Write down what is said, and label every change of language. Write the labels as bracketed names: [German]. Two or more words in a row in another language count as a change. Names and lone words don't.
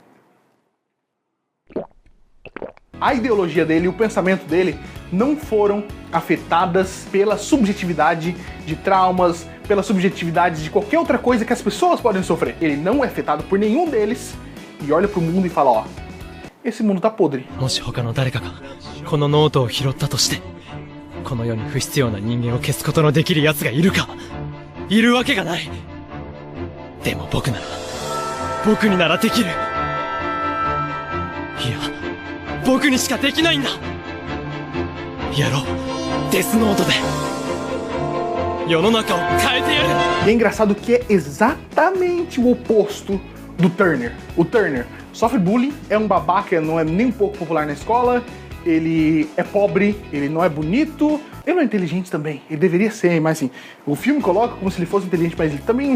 [Portuguese] A ideologia dele e o pensamento dele não foram afetadas pela subjetividade de traumas, pela subjetividade de qualquer outra coisa que as pessoas podem sofrer. Ele não é afetado por nenhum deles e olha pro mundo e fala, ó, esse mundo tá podre. [Japanese] もし他の誰かがこのノートを拾ったとして、この世に不必要な人間を消すことのできる奴がいるか？いるわけがない。でも僕にならできる。いや、僕にしかできないんだ。やろう、デスノートで世の中を変えてやる。 [Portuguese] E é engraçado que é exatamente o oposto do Turner. O Turner sofre bullying, é um babaca, não é nem um pouco popular na escola, ele é pobre, ele não é bonito, ele não é inteligente também, ele deveria ser, mas assim, o filme coloca como se ele fosse inteligente, mas ele também...